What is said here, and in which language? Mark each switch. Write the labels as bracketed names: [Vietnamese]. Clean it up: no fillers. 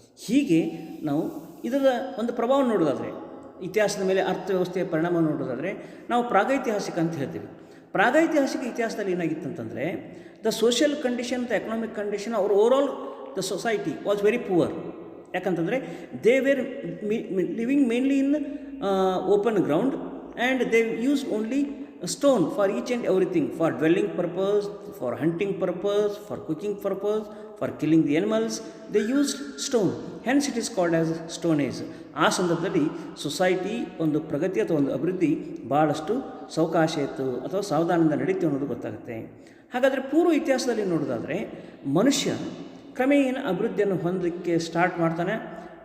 [Kannada] ಹೀಗೆ ನಾವು ಇದರ ಒಂದು ಪ್ರಭಾವ ನೋಡೋದಾದರೆ, ಇತಿಹಾಸದ ಮೇಲೆ ಅರ್ಥವ್ಯವಸ್ಥೆಯ ಪರಿಣಾಮ ನೋಡೋದಾದರೆ ನಾವು ಪ್ರಾಗೈತಿಹಾಸಿಕ ಅಂತ ಹೇಳ್ತೀವಿ. ಪ್ರಾಗೈತಿಹಾಸಿಕ ಇತಿಹಾಸದಲ್ಲಿ ಏನಾಗಿತ್ತಂತಂದರೆ [English] The social condition, the economic condition, our overall the society was very poor. [Kannada] ಯಾಕಂತಂದರೆ [English] They were living mainly in open ground and they use only stone for each and everything, for dwelling purpose, for hunting purpose, for cooking purpose, for killing the animals. They used stone, hence it is called as stone age. [Kannada] ಆ ಸಂದರ್ಭದಲ್ಲಿ society ಒಂದು ಪ್ರಗತಿ ಅಥವಾ ಒಂದು ಅಭಿವೃದ್ಧಿ ಭಾಳಷ್ಟು ಸಾವಕಾಶ ಇತ್ತು ಅಥವಾ ಸಾವಧಾನದಿಂದ ನಡೀತು ಅನ್ನೋದು ಗೊತ್ತಾಗುತ್ತೆ. ಹಾಗಾದರೆ ಪೂರ್ವ ಇತಿಹಾಸದಲ್ಲಿ ನೋಡೋದಾದರೆ ಮನುಷ್ಯ ಕ್ರಮೇಣ ಅಭಿವೃದ್ಧಿಯನ್ನು ಹೊಂದಲಿಕ್ಕೆ ಸ್ಟಾರ್ಟ್ ಮಾಡ್ತಾನೆ.